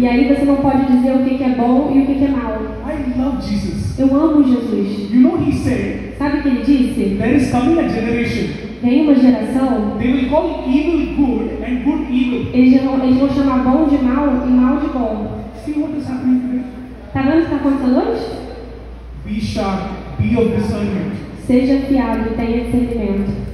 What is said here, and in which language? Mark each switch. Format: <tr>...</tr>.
<pt>E aí você não pode dizer o que é bom e o que é mal.</pt> <en>I love Jesus.</en> <pt>Eu amo Jesus.</pt> <en>You know, he said,</en> <pt>Sabe o que ele disse?</pt> <en>there is coming a generation.</en> <pt>Vem uma geração,</pt> <en>They will call evil good and good evil.</en> <pt>eles vão chamar bom de mal e mal de bom.</pt> <en>See what is happening today?</en> <pt>Tá vendo o que está acontecendo hoje?</pt> <en>Be sharp, be of discernment.</en> <pt>Seja fiado e tenha discernimento.</pt>